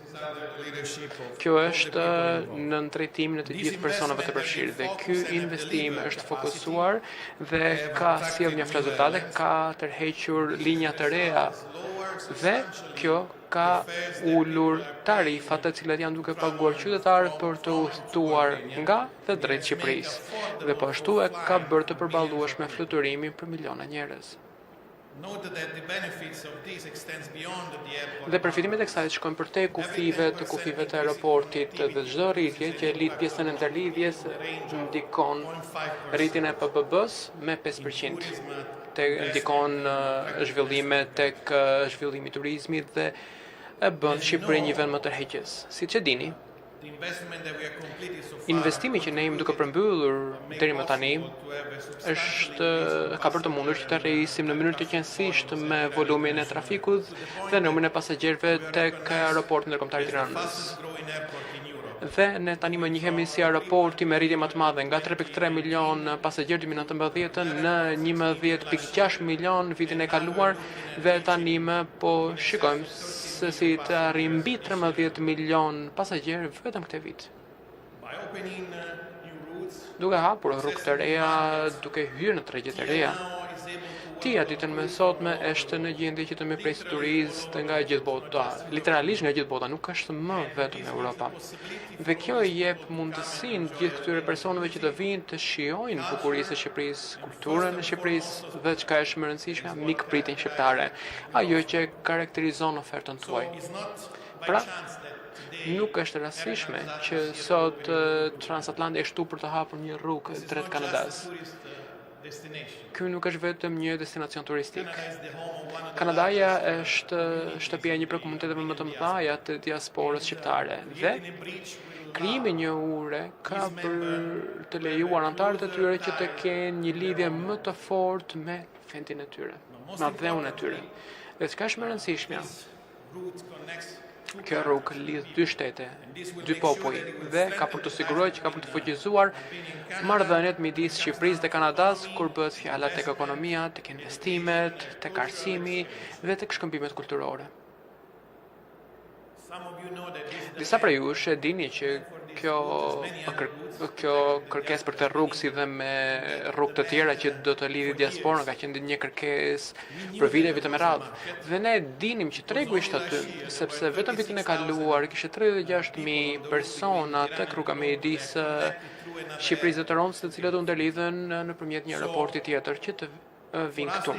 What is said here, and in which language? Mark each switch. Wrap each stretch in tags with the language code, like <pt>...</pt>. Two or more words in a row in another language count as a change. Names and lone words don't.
<sq>Kjo është në drejtimin e të gjithë personave të përfshirë dhe ky investim është fokusuar dhe ka sjell një rezultate, ka tërhequr linja të reja dhe kjo ka ulur tarifat të cilat janë duke paguar qytetarët për të udhëtuar nga dhe drejt Shqipërisë dhe po ashtu e ka bërë të përballueshme fluturimin për miliona njerëz.</sq> <en>Note that the benefits of this extends beyond the airport.</en> <sq>Dhe përfitimet e kësaj shkojnë përtej kufive të aeroportit dhe çdo rritje që lidh pjesën e ndërlidhjes ndikon rritjen e PPB-s me 5%. Ndikon zhvillime tek zhvillimi i turizmit dhe e bën Shqipërinë një vend më tërheqës. Siç e dini,</sq> <en>The investment that we have completed so far</en> <sq>investimi që ne jemi duke përmbyllur deri më tani ka bërë të mundur që të rrisim në mënyrë të qëndësishme me volumin e trafikut dhe numrin e pasagerëve tek aeroporti ndërkombëtar i Tiranës.</sq> <en>growing airport in Europe.</en> <sq>Dhe ne tani më njihemi si aeroporti me rritje më të madhe nga 3.3 milion pasagerë 2019 në 11.6 milion vitin e kaluar dhe tani më po shikojmë se si të arrijmë mbi 13 milion pasagerë vetëm këtë vit.</sq> <en>By opening new routes,</en> <sq>Duke hapur rrugë të reja, duke hyrë në tregje të reja,</sq> <en>now is able to</en> <sq>Tia ditën më sotme është në gjendje që të më presë turistë nga gjithë bota, literalisht nga gjithë bota, nuk është më vetëm Europa. Dhe kjo i jep mundësinë gjithë këtyre personave që të vinë të shijojnë bukurinë e Shqipërisë, kulturën e Shqipërisë dhe çka është më e rëndësishme, mikpritin shqiptare, ajo që karakterizon ofertën tuaj.</sq> <en>it's not by</en> <sq>Pra,</sq> <en>chance that today</en> <sq>nuk është rastishme që sot Transatlanti është për të hapur një rrugë drejt Kanadas.</sq> <en>tourist destination.</en> <sq>Ky nuk është vetëm një destinacion turistik.</sq> <en>Canada is the home of one of the</en> <sq>Kanadaja është shtëpia e një prej komuniteteve më të mëdha të diasporës shqiptare dhe bridge krijimi i një ure ka për të lejuar anëtarët e tyre që të kenë një lidhje më të fortë me vendin e tyre, me dheun e tyre. Dhe çka është më e rëndësishme,</sq> <en>route connects</en> <sq>kjo rrugë lidh dy shtete, dy popull dhe ka për të siguruar që ka për të fuqizuar marrëdhëniet midis Shqipërisë dhe Kanadas kur bëhet fjala tek ekonomia, tek investimet, tek arsimi dhe tek shkëmbimet kulturore.</sq> <en>some of you know that this is</en> <sq>Disa prej jush e dini që kjo kërkesë për të rrugë si dhe me rrugë të tjera që do të lidhi diasporën ka qenë një kërkesë për vite me radhë. Dhe ne dinim që tregu ishte aty, sepse vetëm vitin e kaluar kishte 36.000 persona tek rruga midis Shqipërisë dhe Torontos, të cilët u ndërlidhen nëpërmjet një aeroporti tjetër që të vinë këtu.</sq>